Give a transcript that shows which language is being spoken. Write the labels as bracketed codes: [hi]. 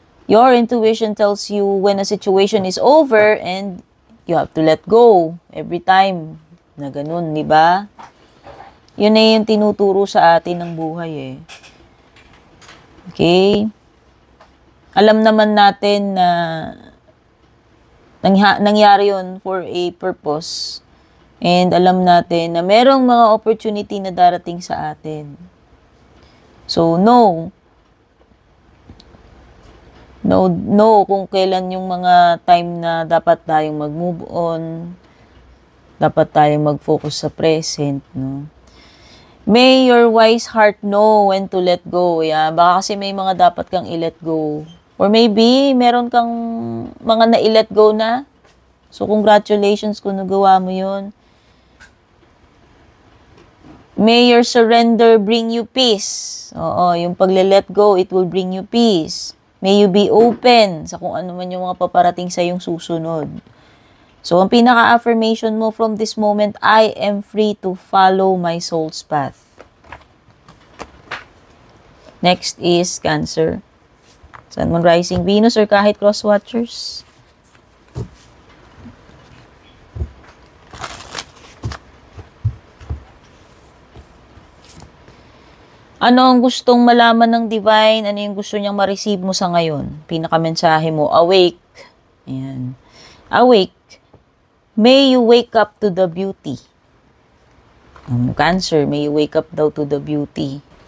[en] Your intuition tells you when a situation is over and you have to let go every time [tl] na ganun, di ba? Yun na yung tinuturo sa atin ng buhay eh. Okay? Alam naman natin na nangyari yun [en] for a purpose. [tl] And alam natin na merong mga opportunity na darating sa atin. So, no kung kailan yung mga time na dapat tayong mag-move on, dapat tayong mag-focus sa present, no? [en] May your wise heart know when to let go. [tl] Yeah, baka kasi may mga dapat kang i-let go. [en] Or maybe, [tl] meron kang mga na-i-let go na. So, congratulations kung nagawa mo yun. [en] May your surrender bring you peace. [tl] Oo, yung pagle-let go, [en] it will bring you peace. May you be open [tl] sa kung ano man yung mga paparating sa yung susunod. [en] So, [tl] ang pinaka-affirmation mo [en] from this moment, I am free to follow my soul's path. Next is Cancer. Sun, Moon, Rising, Venus, or kahit cross-watchers. [tl] Ano ang gustong malaman ng divine? Ano yung gusto niyang ma-receive mo sa ngayon? Pinaka-mensahe mo, awake. Ayan. Awake. [en] May you wake up to the beauty. Cancer, may you wake up daw to the beauty.